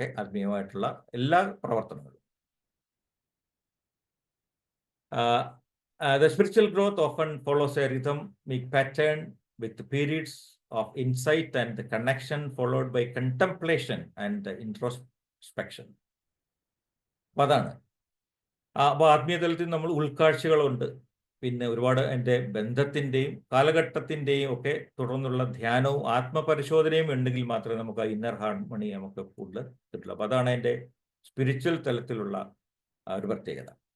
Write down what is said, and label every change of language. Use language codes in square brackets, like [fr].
[ml] ആത്മീയമായിട്ടുള്ള എല്ലാ പ്രവർത്തനങ്ങളും. [en] The spiritual growth often follows a rhythmic pattern with periods of insight and connection followed by contemplation and introspection. [ml] അതാണ്. അപ്പോൾ ആത്മീയ തലത്തിൽ നമ്മൾ ഉൾക്കാഴ്ചകളുണ്ട്, പിന്നെ ഒരുപാട് എൻ്റെ ബന്ധത്തിൻ്റെയും കാലഘട്ടത്തിൻ്റെയും ഒക്കെ തുടർന്നുള്ള ധ്യാനവും ആത്മപരിശോധനയും ഉണ്ടെങ്കിൽ മാത്രമേ നമുക്ക് ആ ഇന്നർ ഹാർമണി നമുക്ക് കൂടുതൽ കിട്ടുള്ളൂ. അപ്പോൾ അതാണ് എൻ്റെ സ്പിരിച്വൽ തലത്തിലുള്ള ഒരു പ്രത്യേകത.